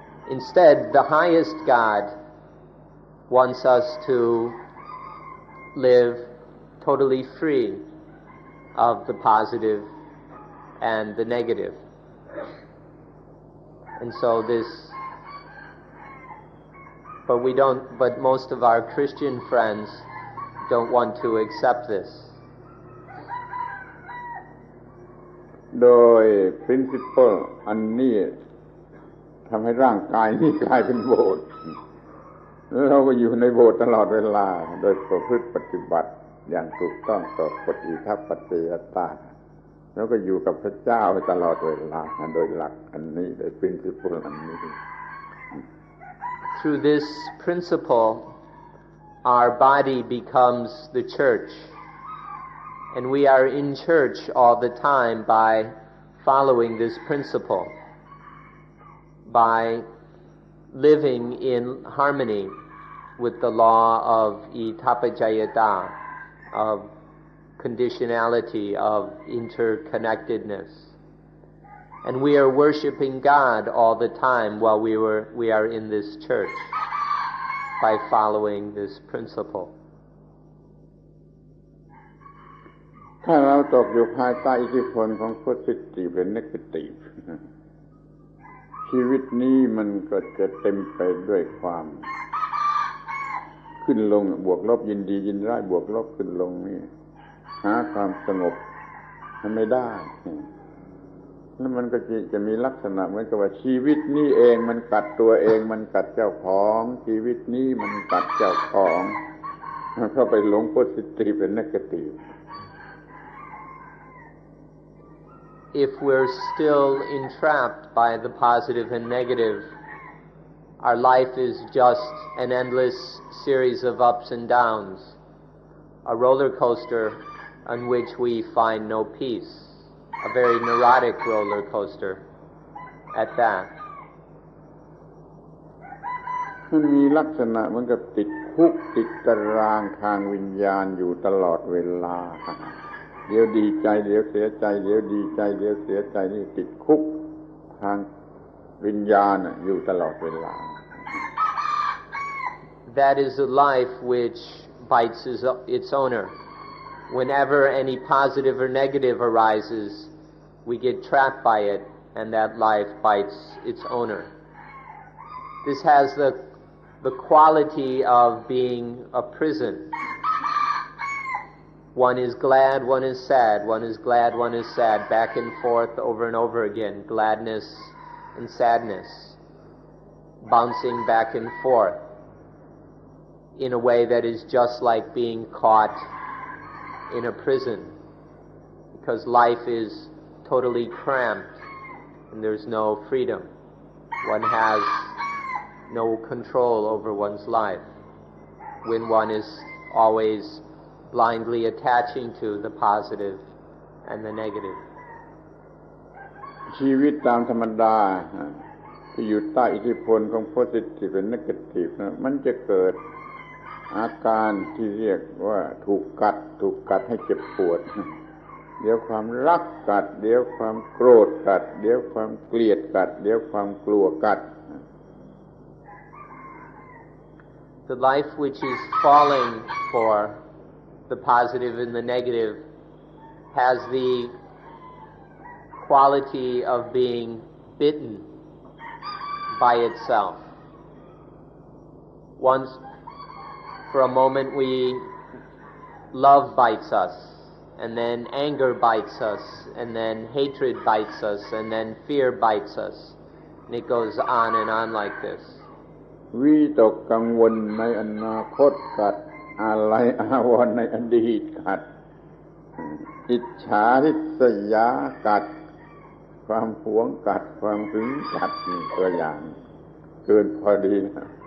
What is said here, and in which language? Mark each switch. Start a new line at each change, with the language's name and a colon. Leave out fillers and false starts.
English: Instead, the highest God wants us to live totally free of the positive and the negative. And so but most of our Christian friends don't want to accept this.
Thai: โดย principle อันนี้ทำให้ร่างกายนี้กลายเป็นโบสถ์แล้วเราก็อยู่ในโบสถ์ตลอดเวลาโดยประพฤติปฏิบัติอย่างถูกต้องต่อกฎอิทัปปัจจยตาแล้วก็อยู่กับพระเจ้าตลอดเวลาโดยหลักอันนี้โดย principle อันนี้
English: Through this principle, our body becomes the church, and we are in church all the time by following this principle, by living in harmony with the law of itapajayata, of conditionality, of interconnectedness. And we are worshiping God all the time while we are in this church by following this principle.
Thai: ถ้าเราตกอยู่ภายใต้อิทธิพลของ positive และ negative ชีวิตนี้มันก็จะเต็มไปด้วยความขึ้นลงบวกลบยินดียินร้ายบวกลบขึ้นลงนี่หาความสงบไม่ได้แล้วมันก็จะมีลักษณะเหมือนกับว่าชีวิตนี้เองมันกัดตัวเองมันกัดเจ้าของชีวิตนี้มันกัดเจ้าของเข้าไปหลง positive และ negative.
English: If we're still entrapped by the positive and negative, our life is just an endless series of ups and downs, a roller coaster on which we find no peace, a very neurotic roller coaster at that.
Thai: มันมีลักษณะเหมือนกับติดคุกติดตารางทางวิญญาณอยู่ตลอดเวลาเดี๋ยวดีใจเดี๋ยวเสียใจเดี๋ยวดีใจเดี๋ยวเสียใจนี่ติดคุกทางวิญญาณอยู่ตลอดเวลา
English: That is a life which bites its owner. Whenever any positive or negative arises, we get trapped by it, and that life bites its owner. This has the quality of being a prison. One is glad, one is sad, one is glad, one is sad, back and forth over and over again, gladness and sadness, bouncing back and forth in a way that is just like being caught in a prison, because life is totally cramped and there's no freedom. One has no control over one's life when one is always blindly attaching to the positive and the negative.
Thai: ชีวิตตามธรรมดาที่อยู่ใต้อิทธิพลของ positive และ negative มันจะเกิดอาการที่เรียกว่าถูกกัดให้เจ็บปวดเดี๋ยวความรักกัดเดี๋ยวความโกรธกัดเดี๋ยวความเกลียดกัดเดี๋ยวความกลัวกัด
English: The life which is falling for the positive and the negative has the quality of being bitten by itself. Once, for a moment, love bites us, and then anger bites us, and then hatred bites us, and then fear bites us, and it goes on and on like this.
Thai: วิตกกังวลในอนาคตกัดอะไรอาวรณ์ในอดีตกัดอิจฉาริษยากัดความหวงกัดความหึงกัดนี่ตัวอย่างเกินพอดีนะ